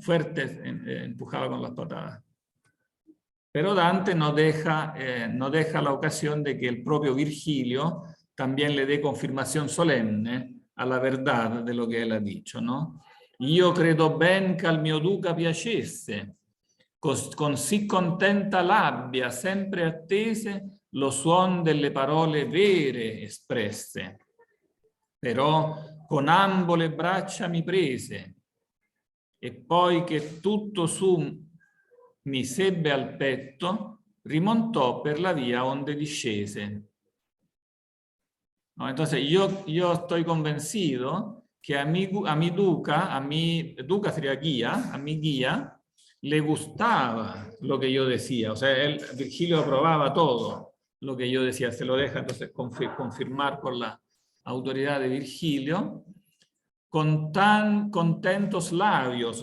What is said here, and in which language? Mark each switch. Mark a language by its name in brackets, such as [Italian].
[Spanish] Fuerte empujaba con las patadas. Pero Dante no deja la ocasión de que el propio Virgilio también le dé confirmación solemne a la verdad de lo que él ha dicho, ¿no? [Italian] Io credo ben che al mio duca piacesse, così contenta l'abbia, sempre attese lo suon delle parole vere espresse. Però con ambo le braccia mi prese, e poi che tutto su mi sebbe al petto, rimontò per la via onde discese. [Spanish] ¿No? Entonces yo estoy convencido que a mi Duca sería guía, a mi guía le gustaba lo que yo decía. O sea, Virgilio aprobaba todo lo que yo decía. Se lo deja entonces confirmar por la autoridad de Virgilio, con tan contentos labios.